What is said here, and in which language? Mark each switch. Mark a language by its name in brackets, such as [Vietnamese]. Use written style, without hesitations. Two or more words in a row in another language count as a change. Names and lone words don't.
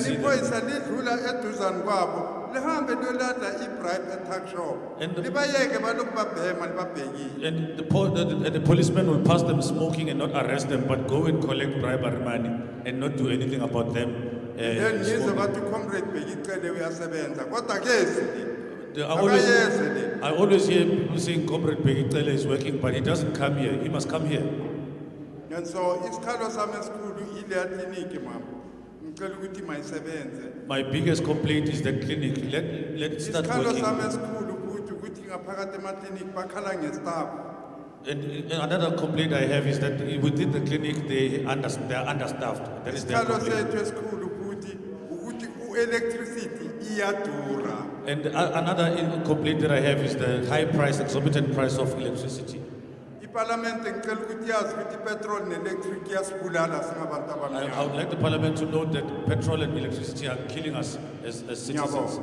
[English] see them. [Zulu] iphoyisa lidlula eduzane kwabo lihambe liyolanda i-bribe e-tuck shop libayeke balokhu babhema libabhekile. [English] And the policeman will pass them smoking and not arrest them, but go and collect bribery money and not do anything about them. [Zulu] Then ngizwe [English] smoking. [Zulu] bathi comrade Bhekicele uyasebenza kodwa kezi [English] I always hear people saying Comrade Bhekicele is working, but he doesn't come here. He must come here. [Zulu] And so isikhalo sami esikhulu ile clinic mama ngicela ukuthi mayisebenze. [English] My biggest complaint is the clinic. Let it start [Zulu] Isikhalo [English] working. [Zulu] sami esikhulu ukuthi ngaphakathi ema-clinic bakhala nge-staff. [English] And another complaint I have is that within the clinic they are understaffed. That is their [Zulu] Isikhalo [English] complaint. [Zulu] sethu esikhulu ukuthi u-electricity iyadura. [English] And another complaint that I have is the high price, exorbitant price of electricity. [Zulu] iParliament ngicela ukuthi yazi ukuthi ipetrol ne-electric iyasibulala singabantu [English] I [Zulu] abamnyama. [English] would like the Parliament to note that petrol and electricity are killing us as citizens.